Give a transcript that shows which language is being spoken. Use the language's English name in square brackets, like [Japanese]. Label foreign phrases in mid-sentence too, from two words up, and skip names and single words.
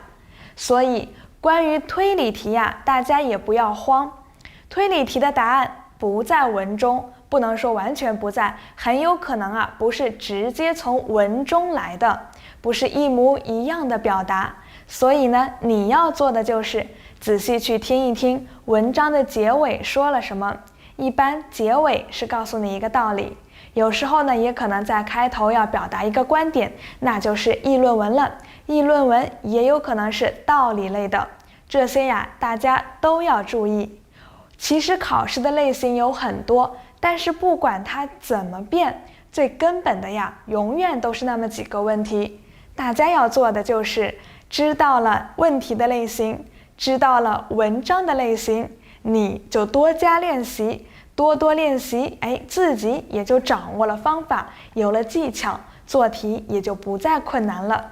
[Chinese] 所以關於推理題呀，大家也不要慌，推理題的答案不在文中，不能說完全不在，很有可能不是直接從文中來的，不是一模一樣的表達。所以呢，你要做的就是仔細去聽一聽文章的結尾說了什麼。一般結尾是告訴你一個道理，有時候呢也可能在開頭要表達一個觀點，那就是議論文了。議論文也有可能是道理類的，這些呀大家都要注意。其實考試的類型有很多，但是不管它怎麼變，最根本的呀永遠都是那麼幾個問題。大家要做的就是知道了問題的類型， 知道了文章的類型，你就多加練習，多多練習，自己也就掌握了方法，有了技巧，做題也就不再困難了。